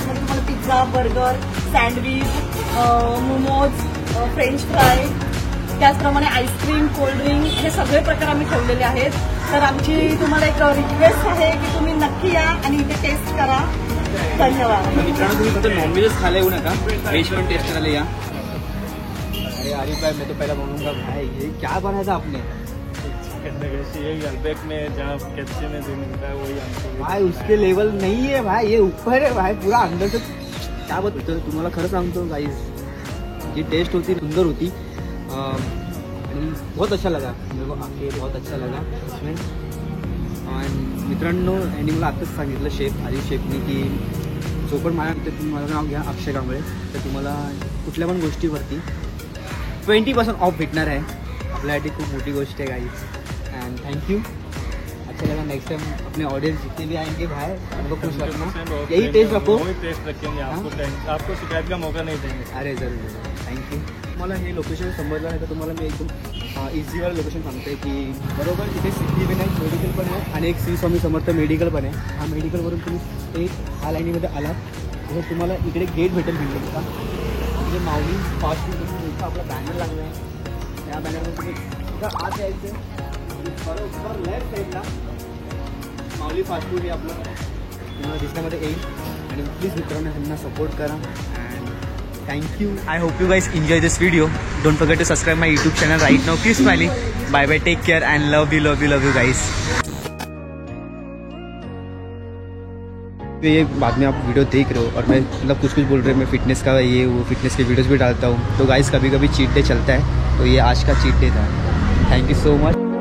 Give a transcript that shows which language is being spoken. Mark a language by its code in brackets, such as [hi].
[mr] त्याच्यामध्ये तुम्हाला pizza, burger, sandwich, momos, French fry, त्याचप्रमाणे आईस्क्रीम, कोल्ड्रिंक हे सगळे प्रकार आम्ही ठेवलेले आहेत. तर आमची तुम्हाला एक रिक्वेस्ट आहे की तुम्ही नक्की या आणि इथे टेस्ट करा. धन्यवाद. मित्रांनो तुम्ही फक्त नॉनव्हेजच खायला येऊ नका, व्हेज पण टेस्ट करायला या. [hi] अरे आरिफ भाई मैं तो पहला बोलूँगा भाई ये क्या बना था आपने? यही अल्बेक में जहाँ कैप्चे में जो मिलता है वही हमको भाई उसके लेवल नहीं है भाई, ये ऊपर है भाई, पूरा अंदर से क्या बात होतं. [mr] तुम्हाला खरं सांगतो गाइस जी टेस्ट होती सुंदर होती [hi] आणि बहुत अच्छा लगा मेरे को आके, बहुत अच्छा लगा इसमें. [mr] आणि मित्रांनो यांनी मला आत्ताच सांगितलं शेफ आरिफ शेफनी की जो पण माझं नाव घ्या अक्षय कांबळे, तर तुम्हाला कुठल्या पण गोष्टीवरती 20% ऑफ भेटणार आहे. आपल्यासाठी खूप मोठी गोष्ट आहे गाइस. [hi] And thank you. अच्छा लगा. नेक्स्ट टाइम अपने ऑडियंस जितने भी आएंगे भाई उनको खुश रखना, यही टेस्ट रखो. टेस्ट रखेंगे, आपको शिकायत का मौका नहीं देंगे. अरे जरूर. थँक्यू. [mr] तुम्हाला हे लोकेशन समजलं नाही तर तुम्हाला मी एकदम इझीवर लोकेशन सांगते की बरोबर तिथे सिद्धिविनायक मेडिकल पण आहे आणि एक श्री स्वामी समर्थ मेडिकल पण आहे. हा मेडिकलवरून तुम्ही एक हा लाईनीमध्ये आलात तर तुम्हाला इकडे गेट भेटेल बिल्डिंगचा, म्हणजे माऊली फास्ट फूड इथं आपला बॅनर लागला आहे. त्या बॅनरवर तुम्ही इथं आत यायचं, बरोबर लेफ्ट साईडला माऊली फास्ट फूड हे आपलं तुम्हाला दिसण्यामध्ये येईल. आणि प्लीज मित्रांनो ह्यांना सपोर्ट करा. [en] And thank you. I hope you guys enjoy this video. Don't forget to subscribe my YouTube channel right now. Keep smiling. Bye bye. Take care and love you guys. [hi] ये बाद में आप video देख रहे हो और मैं मतलब कुछ बोल रहे हैं, मैं फिटनेस का ये वो फिटनेस के वीडियोस भी डालता हूँ. तो गाइस कभी कभी चीट डे चलता है, तो ये आज का चीट डे था. Thank you so much.